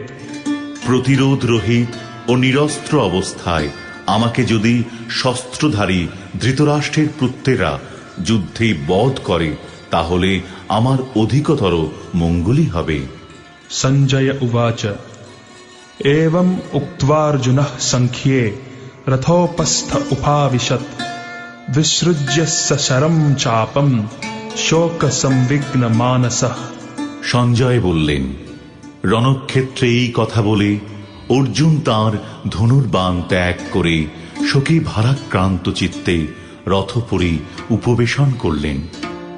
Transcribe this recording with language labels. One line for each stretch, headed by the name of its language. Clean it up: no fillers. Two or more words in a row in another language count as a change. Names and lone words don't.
Bangla: প্রতিরোধ রহিত ও নিরস্ত্র অবস্থায় আমাকে যদি শস্ত্রধারী ধৃতরাষ্ট্রের পুত্রেরা যুদ্ধে বধ করে তাহলে আমার অধিকতর মঙ্গলই হবে।
Sanskrit: संजय उवाच एवम् उक्त्वार्जुनः संख्ये रथोपस्थ उपाविशत् विसृज्य सशरं चापं शोकसंविघ्नमानसः।
Bangla: সঞ্জয় বললেন, রণক্ষেত্রে এই কথা বলে অর্জুন তাঁর ধনুর্বাণ ত্যাগ করে শোকে ভারাক্রান্ত চিত্তে রথপরি উপবেশন করলেন।